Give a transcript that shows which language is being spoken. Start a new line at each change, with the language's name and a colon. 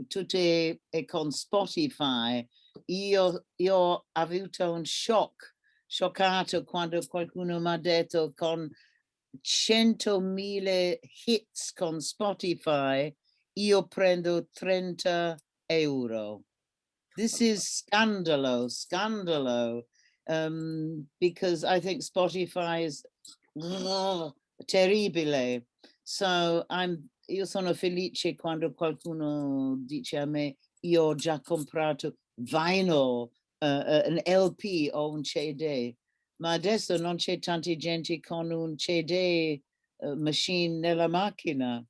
Italian: Tutte è con Spotify. Io ho avuto un scioccato quando qualcuno mi ha detto con 100.000 hits con Spotify, io prendo 30 euro.
English: This is scandalo, because I think Spotify is terribile.
Italian: So io sono felice quando qualcuno dice a me, io ho già comprato vinyl, un LP o un CD, ma adesso non c'è tanta gente con un CD machine nella macchina.